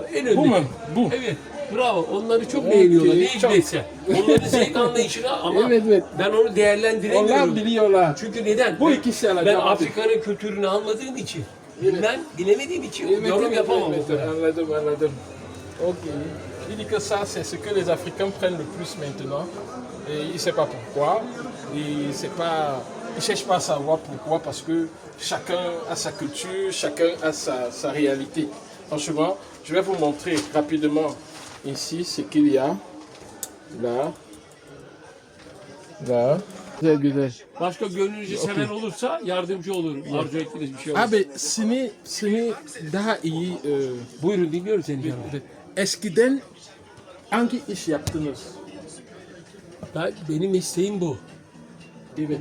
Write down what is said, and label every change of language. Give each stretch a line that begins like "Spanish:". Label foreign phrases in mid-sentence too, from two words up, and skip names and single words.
Turkish: En öndeki. Bu mu? Bu. Evet. Bravo. Onları çok beğeniyorlar. Ne çok. hikmetse. Onların zevk anlayışına ama Evet. ben onu değerlendiremiyorum. Onlar biliyorlar. Çünkü neden? Bu ikisi alacağım Ben abi. Afrika'nın kültürünü anladığım için, bilemediğim için Evet, yorum yapamam o kadar. Anladım. Ok.
French: Il dit que ça, c'est ce que les Africains prennent le plus maintenant. Et il ne sait pas pourquoi. Il ne cherche pas à savoir pourquoi, parce que chacun a sa culture, chacun a sa réalité. Franchement, je vais vous montrer rapidement ici ce qu'il y a. Là. Là.
Turkish: Güzel güzel. Başka gönlünüzce seven olursa yardımcı olurum. Arzu ettiğiniz bir şey olursa. Abi seni daha iyi Buyurun dinliyorum seni canım. eskiden hangi iş yaptınız? Benim mesleğim bu. Evet.